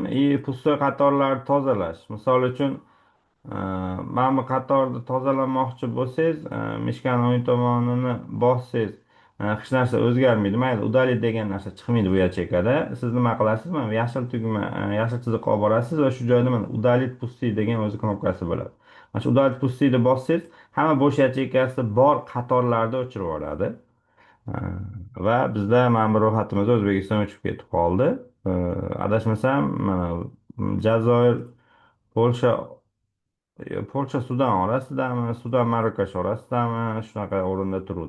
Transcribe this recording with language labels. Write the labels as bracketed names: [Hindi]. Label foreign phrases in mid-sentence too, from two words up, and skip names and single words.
[Russian] И пустой [Uzbek] qatorlarni tozalash. Misol uchun, mana bu qatorni tozalamoqchi bo'lsangiz, mishkani o'ng tomonini bossangiz, hech narsa o'zgarmaydi. Mayli, удалить degan narsa chiqmaydi bu yachekada. Siz nima qilasiz? Mana bu yashil tugma, yashil chiziqqa olib borasiz va shu joyda mana [Russian] удалить пусти [Uzbek] degan o'zi knopkasi bo'ladi. Mana shu [Russian] удалить пустиni [Uzbek] bossangiz, hamma bo'sh yachekasi bor qatorlarni o'chirib yuboradi. Va bizda mana bu ro'yxatimizda O'zbekiston o'chib ketib qoldi. Adashmasam, mana Jazoir, Polsha, Sudan orasidami, Sudan, Marokash orasidami, shunaqa o'rinda turadi.